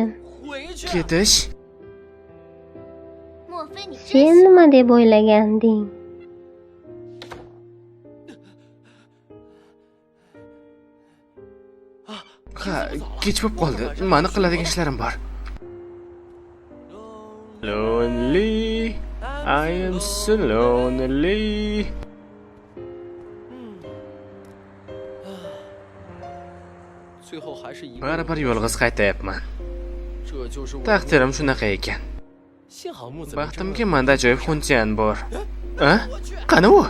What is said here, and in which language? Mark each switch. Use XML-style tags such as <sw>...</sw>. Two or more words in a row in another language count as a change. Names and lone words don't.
<uz>Ketish? Sen nima deb o'ylaganding? Ha, kech bo'lib qoldi. Meni qiladigan ishlarim bor.</uz> <en>Lonely, I am so lonely.</en> <uz>Baribir yolg'iz qaytayapman. Taqdirim shunaqa ekan. Baxtimga menda ajoyib xuntiyan bor. A? Qani u?</uz>